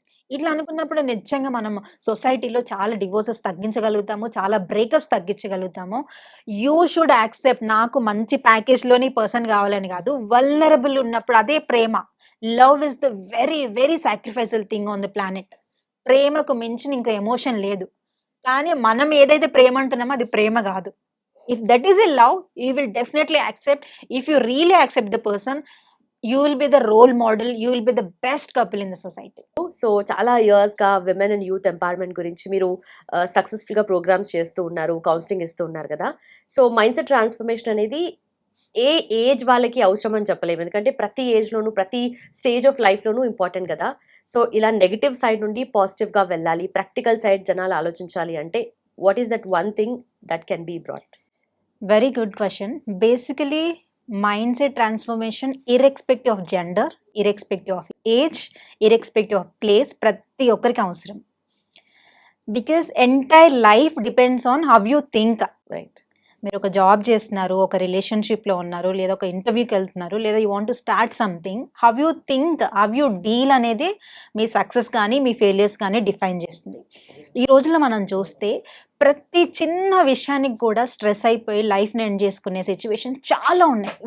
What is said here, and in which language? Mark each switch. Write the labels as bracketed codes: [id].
[te] ఇట్లా అనుకున్నప్పుడు నిజంగా మనం సొసైటీలో చాలా డివోర్సెస్ తగ్గించగలుగుతాము, చాలా బ్రేకప్స్ తగ్గించగలుగుతాము. [en] You should accept. [te] నాకు మంచి ప్యాకేజ్ లోని పర్సన్ కావాలని కాదు, వల్నరబుల్ ఉన్నప్పుడు అదే ప్రేమ. [en] Love is the very very sacrificial thing on the planet. [te] ప్రేమకు మించిన ఇంకా ఎమోషన్ లేదు. కానీ మనం ఏదైతే ప్రేమ అంటున్నామో అది ప్రేమ కాదు. [en] If that is a love, you will definitely accept. If you really accept the person, you will be the role model, you will be the best couple in the society. [te] So చాలా ఇయర్స్గా women and youth empowerment గురించి మీరు సక్సెస్ఫుల్గా programmes చేస్తూ ఉన్నారు, counselling ఇస్తూ ఉన్నారు కదా. సో మైండ్ సెట్ ట్రాన్స్ఫర్మేషన్ అనేది ఏ ఏజ్ వాళ్ళకి అవసరం అని చెప్పలేము, ఎందుకంటే ప్రతి ఏజ్లోనూ ప్రతి స్టేజ్ ఆఫ్ లైఫ్లోనూ ఇంపార్టెంట్ కదా. సో ఇలా నెగిటివ్ సైడ్ నుండి పాజిటివ్గా వెళ్ళాలి, ప్రాక్టికల్ సైడ్ జనాలు ఆలోచించాలి అంటే [en] What is that one thing that can be brought? Very good question. Basically, mindset transformation, irrespective of gender, irrespective of age, irrespective of place, [te] ప్రతి ఒక్కరికి అవసరం. [en] Because entire life depends on how you think. Right. [te] మీరు ఒక job చేస్తున్నారు, ఒక రిలేషన్షిప్లో ఉన్నారు, లేదా ఒక ఇంటర్వ్యూకి వెళ్తున్నారు, లేదా [en] you want to start something, how you think, how you deal [te] అనేది మీ సక్సెస్ కానీ మీ ఫెయిలియర్స్ కానీ డిఫైన్ చేస్తుంది. ఈ రోజుల్లో మనం చూస్తే ప్రతి చిన్న విషయానికి కూడా స్ట్రెస్ అయిపోయి లైఫ్ని ఎండ్ చేసుకునే సిచ్యువేషన్ చాలా ఉన్నాయి.